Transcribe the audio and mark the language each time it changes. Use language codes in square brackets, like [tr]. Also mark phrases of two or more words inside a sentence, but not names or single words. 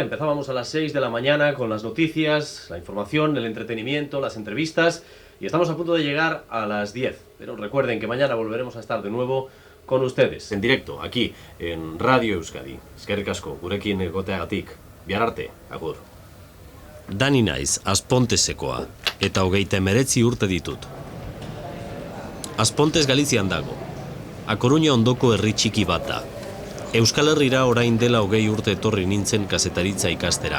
[es] Empezábamos a las 6 de la mañana con las noticias, la información, el entretenimiento, las entrevistas y estamos a punto de llegar a las 10. Pero recuerden que mañana volveremos a estar de nuevo con ustedes, en directo, aquí, en Radio Euskadi. [eu] Eskerrik asko, gurekin egoteagatik. Bihar arte, agur. Dani naiz, Azpontesekoa, eta 39 urte ditut. Azpontes Galizian dago. A Coruña ondoko herri txiki bat da. Euskal Herrira orain dela 20 urte etorri nintzen kazetaritza ikastera.